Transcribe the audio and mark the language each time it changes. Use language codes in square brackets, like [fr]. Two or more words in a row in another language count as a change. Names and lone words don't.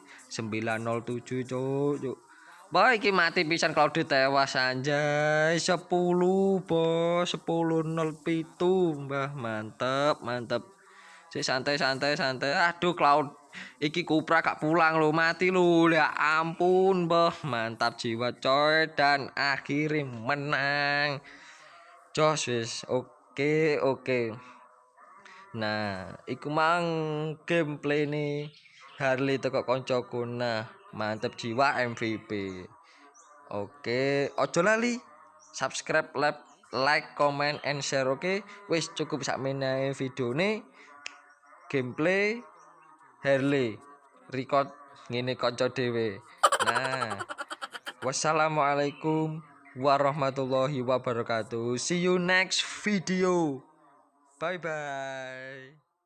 [jv] 907 cuk. Bah iki mati pisan Claude tewas anjay 10 bos 10.07 Mbah mantep mantep sik santai aduh Cloud iki Kupra gak pulang lo mati lo ya ampun Mbah [id] mantap jiwa coy dan akhirnya menang [jv] jos wis oke. Nah iku mang gameplay nih Harley teko koncoku nah mantep jiwa MVP. [en] Oke, [jv] ojo lali [en] subscribe, like, comment, and share. Oke, [jv] wis cukup sakmene videone gameplay Harley record ngene kanca dhewe. [ar] Nah, wassalamualaikum warahmatullahi wabarakatuh. [en] See you next video. Bye bye.